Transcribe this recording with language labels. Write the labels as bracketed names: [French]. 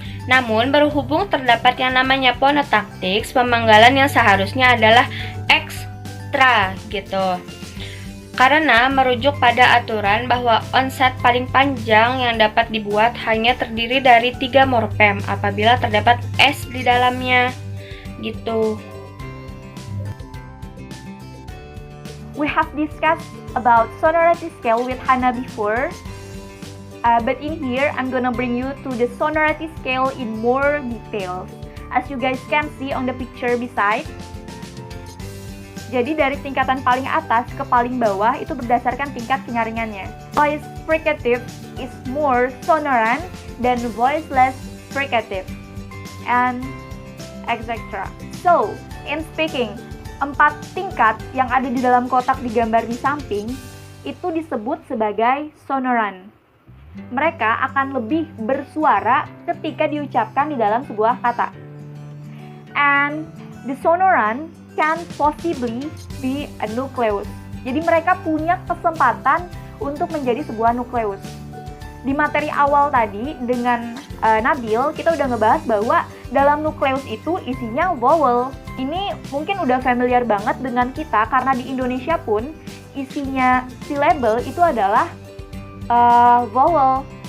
[Indonesian] Namun, berhubung terdapat yang namanya phonotactics, pemanggalan yang seharusnya adalah ekstra gitu. Karena merujuk pada aturan bahwa onset paling panjang yang dapat dibuat hanya terdiri dari 3 morfem apabila terdapat S di dalamnya gitu. [English] We have discussed about sonority scale with Hana before. But in here, I'm gonna bring you to the sonority scale in more details. As you guys can see on the picture beside. [Indonesian] Jadi dari tingkatan paling atas ke paling bawah itu berdasarkan tingkat kenyaringannya. [English] Voice fricative is more sonorant than voice less fricative, and etc. So, in speaking, [Indonesian] 4 tingkat yang ada di dalam kotak digambar di samping itu disebut sebagai sonorant. Mereka akan lebih bersuara ketika diucapkan di dalam sebuah kata. [English] And the sonorant can possibly be a nucleus. [Indonesian] Jadi mereka punya kesempatan untuk menjadi sebuah nukleus. Di materi awal tadi dengan Nabil, kita udah ngebahas bahwa dalam nukleus itu isinya vowel. Ini mungkin udah familiar banget dengan kita karena di Indonesia pun isinya syllable itu adalah vowel.